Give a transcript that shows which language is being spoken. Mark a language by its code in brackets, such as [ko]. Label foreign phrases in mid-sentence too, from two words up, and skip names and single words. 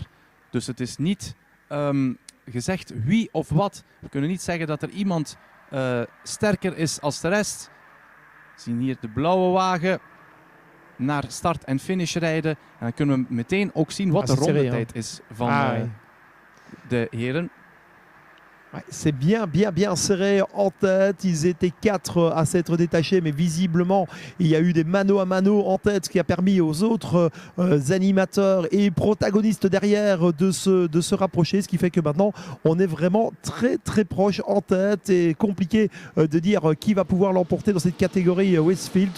[nl] Dus het is niet gezegd wie of wat. We kunnen niet zeggen dat er iemand sterker is als de rest. We zien hier de blauwe wagen naar start en finish rijden. En dan kunnen we meteen ook zien wat de rondetijd is van de heren. [fr] C'est bien serré en tête. Ils étaient 4 à s'être détachés, mais visiblement, il y a eu des mano à mano en tête, ce qui a permis aux autres animateurs et protagonistes derrière de se rapprocher, ce qui fait que maintenant, on est vraiment très proche en tête et compliqué de dire qui va pouvoir l'emporter dans cette catégorie Westfield.